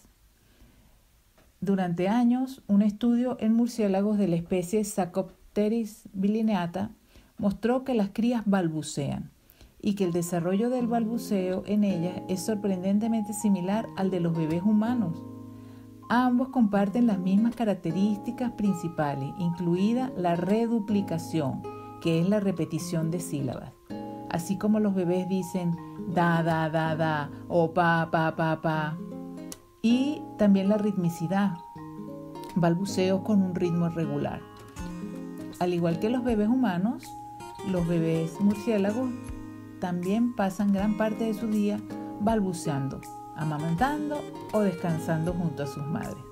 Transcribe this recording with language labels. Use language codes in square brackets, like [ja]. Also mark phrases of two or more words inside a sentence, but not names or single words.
[es] Durante años, un estudio en murciélagos de la especie Sarcopteris bilineata mostró que las crías balbucean y que el desarrollo del balbuceo en ellas es sorprendentemente similar al de los bebés humanos. Ambos comparten las mismas características principales, incluida la reduplicación, que es la repetición de sílabas. Así como los bebés dicen da, da, da, da o pa, pa, pa, pa. Y también la ritmicidad, balbuceos con un ritmo regular. Al igual que los bebés humanos, los bebés murciélagos también pasan gran parte de su día balbuceando, amamantando o descansando junto a sus madres.